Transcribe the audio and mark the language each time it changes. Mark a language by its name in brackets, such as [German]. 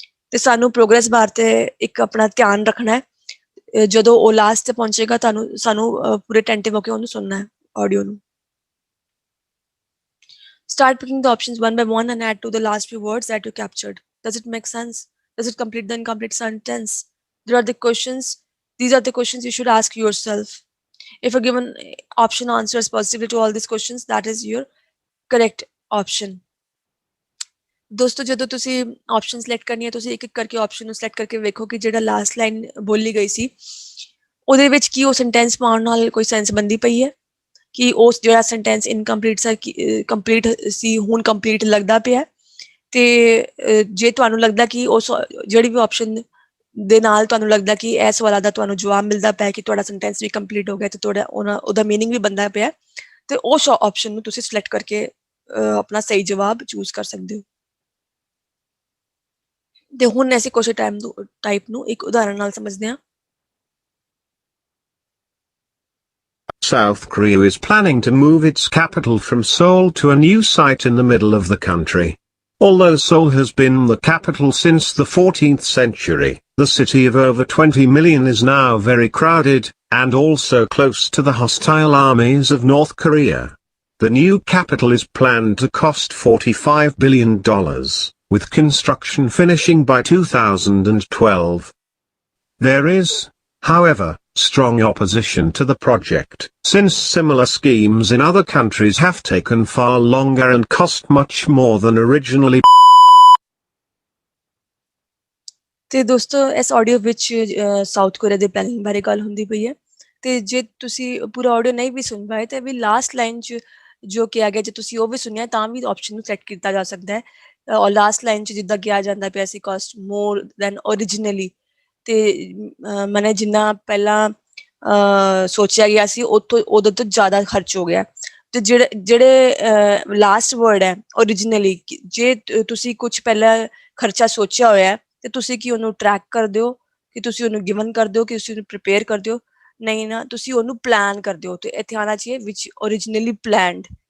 [Punjabi] ਤੇ ਸਾਨੂੰ ਪ੍ਰੋਗਰੈਸ ਬਾਰ ਤੇ ਇੱਕ ਆਪਣਾ ਧਿਆਨ ਰੱਖਣਾ ਹੈ, ਜਦੋਂ ਉਹ ਲਾਸਟ ਤੇ ਪਹੁੰਚੇਗਾ ਸਾਨੂੰ ਪੂਰੇ ਅਟੈਂਟਿਵ ਹੋ ਕੇ ਉਹਨੂੰ ਸੁਣਨਾ ਹੈ ਆਡੀਓ ਨੂੰ। [English] Start picking the options one by one and add to the last few words that you captured. Does it make sense? Does it complete the incomplete sentence? These are the questions you should ask yourself. If a given option answers positively to all these questions, that is your correct option. [Punjabi] ਦੋਸਤੋ ਜਦੋਂ ਤੁਸੀਂ option select ਕਰਨੀ ਹੈ, ਤੁਸੀਂ ਇੱਕ ਇੱਕ ਕਰਕੇ option ਨੂੰ ਸਿਲੈਕਟ ਕਰਕੇ ਵੇਖੋ ਕਿ ਜਿਹੜਾ ਲਾਸਟ ਲਾਈਨ ਬੋਲੀ ਗਈ ਸੀ ਉਹਦੇ ਵਿੱਚ ਕੀ ਉਹ ਸੈਂਟੈਂਸ ਪਾਉਣ ਨਾਲ ਕੋਈ ਸੈਂਸ ਬੰਦੀ ਪਈ ਹੈ, ਕਿ ਉਸ ਜਿਹੜਾ ਸੈਂਟੈਂਸ ਕੰਪਲੀਟ ਸੀ ਹੁਣ ਕੰਪਲੀਟ ਲੱਗਦਾ ਪਿਆ, ਤੇ ਜੇ ਤੁਹਾਨੂੰ ਲੱਗਦਾ ਕਿ ਉਸ ਜਿਹੜੀ ਵੀ ਆਪਸ਼ਨ ਦੇ ਨਾਲ ਤੁਹਾਨੂੰ ਲੱਗਦਾ ਕਿ ਇਸ ਸਵਾਲਾਂ ਦਾ ਤੁਹਾਨੂੰ ਜਵਾਬ ਮਿਲਦਾ ਪਿਆ ਕਿ ਤੁਹਾਡਾ ਸੈਂਟੈਂਸ ਵੀ ਕੰਪਲੀਟ ਹੋ ਗਿਆ ਤੇ ਤੁਹਾਡਾ ਉਹਦਾ ਮੀਨਿੰਗ ਵੀ ਬਣਦਾ ਪਿਆ, ਤੇ ਉਸ ਆਪਸ਼ਨ ਨੂੰ ਤੁਸੀਂ ਸਿਲੈਕਟ ਕਰਕੇ ਆਪਣਾ ਸਹੀ ਜਵਾਬ ਚੂਜ਼ ਕਰ ਸਕਦੇ ਹੋ। ਤੇ ਹੁਣ ਅਸੀਂ ਕੁਐਸਚਨ ਟਾਈਪ ਨੂੰ ਇੱਕ ਉਦਾਹਰਣ ਨਾਲ ਸਮਝਦੇ ਹਾਂ। [English] South Korea is planning to move its capital from Seoul to a new site in the middle of the country. Although Seoul has been the capital since the 14th century, the city of over 20 million is now very crowded, and also close to the hostile armies of North Korea. The new capital is planned to cost $45 billion, with construction finishing by 2012. There is, however, strong opposition to the project, since similar schemes in other countries have taken far longer and cost much more than originally. [Punjabi] ਤੇ ਦੋਸਤੋ ਇਸ audio ਵਿੱਚ south Korea ਦੇ planning ਬਾਰੇ ਗੱਲ ਹੁੰਦੀ ਪਈ ਹੈ, ਤੇ ਜੇ ਤੁਸੀਂ ਪੂਰਾ ਆਡੀਓ ਨਹੀਂ ਵੀ ਸੁਣ ਪਾਏ ਤੇ ਵੀ ਲਾਸਟ ਲਾਈਨ 'ਚ ਜੋ ਕਿਹਾ ਗਿਆ ਜੇ ਤੁਸੀਂ ਉਹ ਵੀ ਸੁਣਿਆ ਤਾਂ ਵੀ ਆਪਸ਼ਨ ਨੂੰ ਸੈੱਟ ਕੀਤਾ ਜਾ ਸਕਦਾ ਹੈ। ਔਰ ਲਾਸਟ ਲਾਈਨ 'ਚ ਜਿੱਦਾਂ ਕਿਹਾ ਜਾਂਦਾ ਪਿਆ ਸੀ [English] cost more than originally, [Punjabi] ਤੇ ਮੈਨੇ ਜਿੰਨਾ ਪਹਿਲਾਂ ਸੋਚਿਆ ਗਿਆ ਸੀ ਉਦੋਂ ਤੋਂ ਜ਼ਿਆਦਾ ਖਰਚ ਹੋ ਗਿਆ, ਤੇ ਜਿਹੜੇ ਲਾਸਟ ਵਰਡ ਹੈ ਓਰੀਜਨਲੀ, ਜੇ ਤੁਸੀਂ ਕੁਝ ਪਹਿਲਾਂ ਖਰਚਾ ਸੋਚਿਆ ਹੋਇਆ ਤੇ ਤੁਸੀਂ ਕੀ ਉਹਨੂੰ ਟਰੈਕ ਕਰਦੇ ਹੋ, ਕਿ ਤੁਸੀਂ ਉਹਨੂੰ ਗਿਵਨ ਕਰਦੇ ਹੋ, ਕਿ ਤੁਸੀਂ ਉਹਨੂੰ ਪ੍ਰੀਪੇਅਰ ਕਰਦੇ ਹੋ, ਨਹੀਂ ਨਾ, ਤੁਸੀਂ ਉਹਨੂੰ ਪਲਾਨ ਕਰਦੇ ਹੋ, ਤੇ ਇੱਥੇ ਆਉਣਾ ਚਾਹੀਏ ਵਿਚ ਓਰੀਜਨਲੀ ਪਲਾਨਡ।